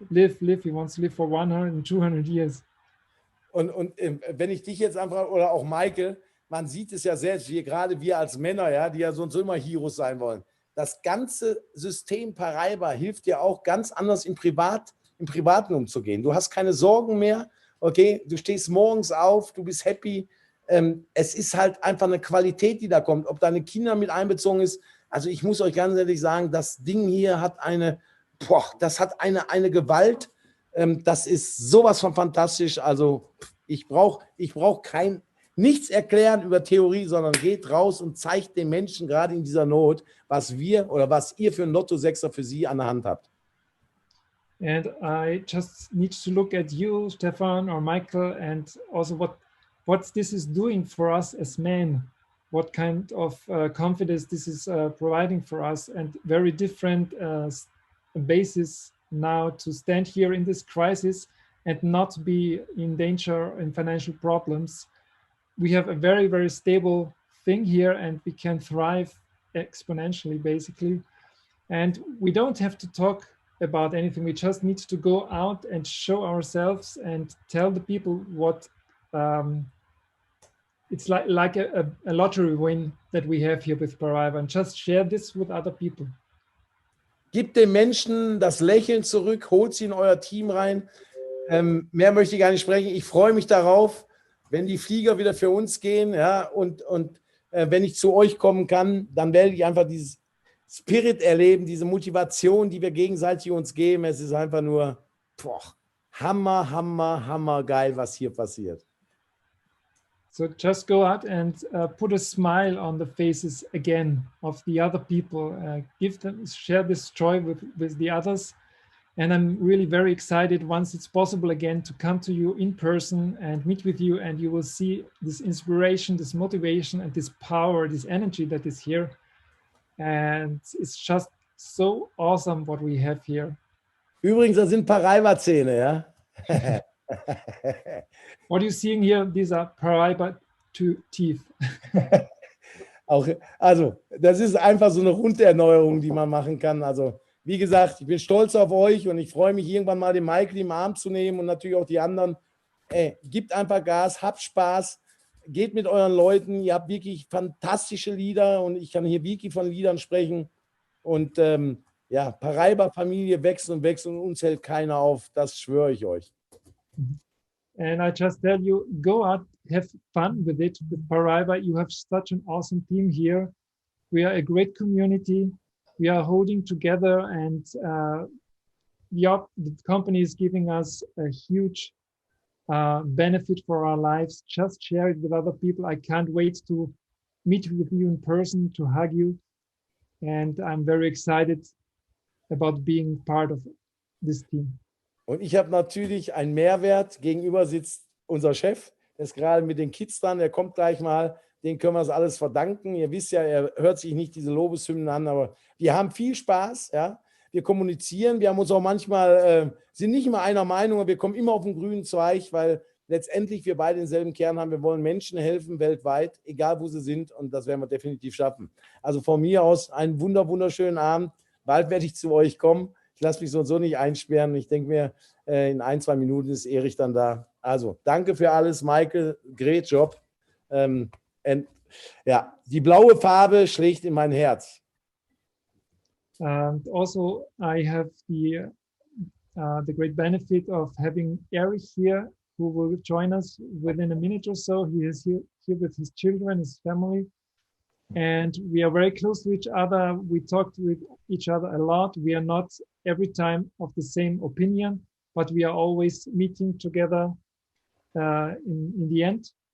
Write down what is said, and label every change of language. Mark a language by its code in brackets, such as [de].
[en] He wants to live for 100 and 200 years. [de] Und wenn ich dich jetzt einfach, oder auch Maike, man sieht es ja selbst, gerade wir als Männer, ja, die ja sonst immer Heroes sein wollen. Das ganze System Paraiba hilft dir auch ganz anders im Privaten umzugehen. Du hast keine Sorgen mehr, okay, du stehst morgens auf, du bist happy. Es ist halt einfach eine Qualität, die da kommt, ob deine Kinder mit einbezogen ist. Also ich muss euch ganz ehrlich sagen, das Ding hier hat eine Gewalt. Das ist sowas von fantastisch. Also ich brauch nichts erklären über Theorie, sondern geht raus und zeigt den Menschen gerade in dieser Not, was ihr für ein Lotto-Sechser für sie an der Hand habt. [en] And I just need to look at you, Stefan or Michael, and also what this is doing for us as men, what kind of confidence this is providing for us, and very different basis now to stand here in this crisis and not be in danger and financial problems. We have a very, very stable thing here and we can thrive exponentially, basically. And we don't have to talk about anything. We just need to go out and show ourselves and tell the people what it's like a lottery win that we have here with Paraiba, and just share this with other people. [de] Gebt den Menschen das Lächeln zurück, holt sie in euer Team rein. Mehr möchte ich gar nicht sprechen. Ich freue mich darauf, wenn die Flieger wieder für uns gehen, ja, und wenn ich zu euch kommen kann, dann werde ich einfach dieses Spirit erleben, diese Motivation, die wir gegenseitig uns geben. Es ist einfach nur hammer geil, was hier passiert. [en] So just go out and put a smile on the faces again of the other people. Share this joy with the others. And I'm really very excited once it's possible again to come to you in person and meet with you, and you will see this inspiration, this motivation, and this power, this energy that is here. And it's just so awesome what we have here. [de] Übrigens, das sind Paraiba-Zähne, ja? [en] What are you seeing here? These are Paraiba teeth. [de] Also, das ist einfach so eine Runderneuerung, die man machen kann. Also, wie gesagt, ich bin stolz auf euch und ich freue mich, irgendwann mal den Michael im Arm zu nehmen und natürlich auch die anderen. Gebt einfach Gas, habt Spaß, geht mit euren Leuten. Ihr habt wirklich fantastische Lieder und ich kann hier wirklich von Liedern sprechen. Und ja, Paraiba-Familie wächst und uns hält keiner auf. Das schwöre ich euch. [en] And I just tell you, go out, have fun with it, with Paraiba. You have such an awesome team here. We are a great community. We are holding together, and the company is giving us a huge benefit for our lives. Just share it with other people. I can't wait to meet with you in person, to hug you. And I'm very excited about being part of this team. [de] Und ich habe natürlich einen Mehrwert. Gegenüber sitzt unser Chef, der ist gerade mit den Kids dran, der kommt gleich mal, den können wir das alles verdanken. Ihr wisst ja, er hört sich nicht diese Lobeshymnen an, aber wir haben viel Spaß, ja. Wir kommunizieren, wir haben uns auch manchmal, sind nicht immer einer Meinung, aber wir kommen immer auf den grünen Zweig, weil letztendlich wir beide denselben Kern haben. Wir wollen Menschen helfen weltweit, egal wo sie sind, und das werden wir definitiv schaffen. Also von mir aus einen wunderschönen Abend. Bald werde ich zu euch kommen. Ich lasse mich so nicht einsperren. Ich denke mir, in 1-2 Minuten ist Erich dann da. Also danke für alles, Michael. [en] Great Job. [de] Ja, die blaue Farbe schlägt in mein Herz. [en] And also, I have the great benefit of having Erich here, who will join us within a minute or so. He is here with his children, his family, and we are very close to each other. We talk with each other a lot. We are not every time of the same opinion, but we are always meeting together in the end.